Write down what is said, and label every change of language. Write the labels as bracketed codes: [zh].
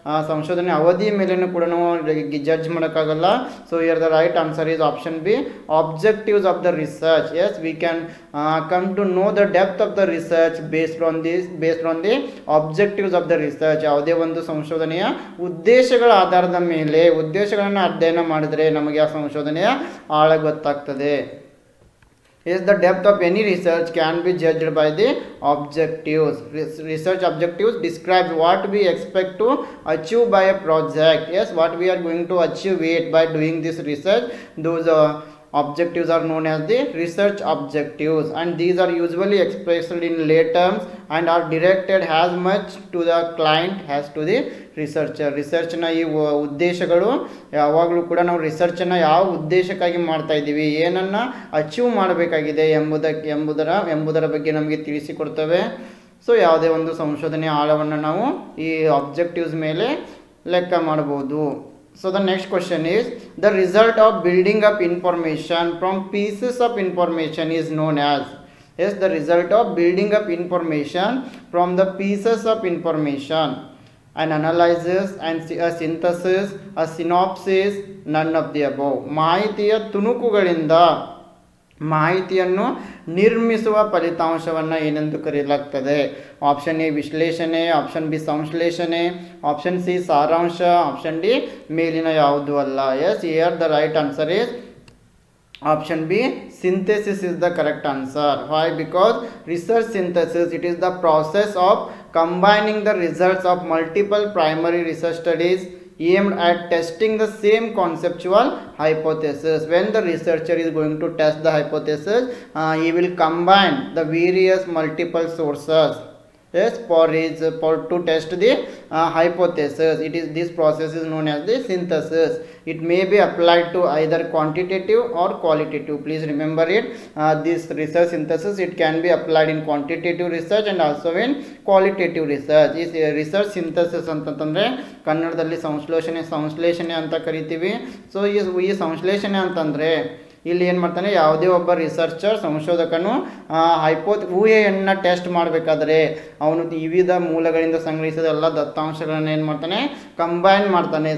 [kn] ಸಂಶೋಧನೆ ಅವಧಿಯ ಮೇಲೆಯೂ ಕೂಡ ನಾವು ಜಡ್ಜ್ ಮಾಡೋಕ್ಕಾಗಲ್ಲ. [en] So here the right answer is option B objectives of the research. Yes, we can come to know the depth of the research based on the objectives of the research. [kn] ಯಾವುದೇ ಒಂದು ಸಂಶೋಧನೆಯ ಉದ್ದೇಶಗಳ ಆಧಾರದ ಮೇಲೆ ಉದ್ದೇಶಗಳನ್ನು ಅಧ್ಯಯನ ಮಾಡಿದರೆ ನಮಗೆ ಆ ಸಂಶೋಧನೆಯ ಆಳ ಗೊತ್ತಾಗ್ತದೆ. [en] Yes, the depth of any research can be judged by the objectives. Research objectives describe what we expect to achieve by a project. Yes, what we are going to achieve it by doing this research. Those objectives are known as the research objectives, and these are usually expressed in lay terms and are directed as much to the client as to the researcher. ರಿಸರ್ಚ್ನ ಈ ಉದ್ದೇಶಗಳು ಯಾವಾಗಲೂ ಕೂಡ ನಾವು ರಿಸರ್ಚನ್ನು ಯಾವ ಉದ್ದೇಶಕ್ಕಾಗಿ ಮಾಡ್ತಾ ಇದ್ದೀವಿ, ಏನನ್ನು ಅಚೀವ್ ಮಾಡಬೇಕಾಗಿದೆ ಎಂಬುದರ ಬಗ್ಗೆ ನಮಗೆ ತಿಳಿಸಿಕೊಡ್ತವೆ. ಸೊ ಯಾವುದೇ ಒಂದು ಸಂಶೋಧನೆಯ ಆಳವನ್ನು ನಾವು ಈ ಆಬ್ಜೆಕ್ಟಿವ್ಸ್ ಮೇಲೆ ಲೆಕ್ಕ ಮಾಡಬಹುದು. So the next question is, the result of building up information from pieces of information is known as. Yes, the result of building up information from the pieces of information. An analysis and a synthesis, a synopsis, none of the above. [kn] ಮಾಹಿತಿಯ ತುಣುಕುಗಳಿಂದ ಮಾಹಿತಿಯನ್ನು ನಿರ್ಮಿಸುವ ಫಲಿತಾಂಶವನ್ನು ಏನೆಂದು ಕರೆಯಲಾಗ್ತದೆ? Option A ವಿಶ್ಲೇಷಣೆ, option B ಸಂಶ್ಲೇಷಣೆ, option C ಸಾರಾಂಶ, option D ಮೇಲಿನ ಯಾವುದು ಅಲ್ಲ. [en] Yes, here the right answer is option B, synthesis is the correct answer. Why? Because research synthesis, it is the process of combining the results of multiple primary research studies aimed at testing the same conceptual hypothesis. When the researcher is going to test the hypothesis, he will combine the various multiple sources. Yes, for to test the hypothesis. This process is known as the synthesis. It may be applied to either quantitative or qualitative. Please remember it. This research synthesis, it can be applied in quantitative research and also in qualitative research. Is research synthesis [kn] ಅಂತಂದ್ರೆ ಕನ್ನಡದಲ್ಲಿ ಸಂಶ್ಲೇಷಣೆ ಅಂತ ಕರಿತೀವಿ. So ಈ ಸಂಶ್ಲೇಷಣೆ ಅಂತಂದ್ರೆ ಇಲ್ಲಿ ಏನು ಮಾಡ್ತಾನೆ, ಯಾವುದೇ ಒಬ್ಬ ರಿಸರ್ಚರ್ ಸಂಶೋಧಕನು ಊಹೆಯನ್ನು ಟೆಸ್ಟ್ ಮಾಡಬೇಕಾದ್ರೆ ಅವನು ವಿವಿಧ ಮೂಲಗಳಿಂದ ಸಂಗ್ರಹಿಸಿದ ಎಲ್ಲ ದತ್ತಾಂಶಗಳನ್ನು ಏನು ಮಾಡ್ತಾನೆ, ಕಂಬೈನ್ ಮಾಡ್ತಾನೆ.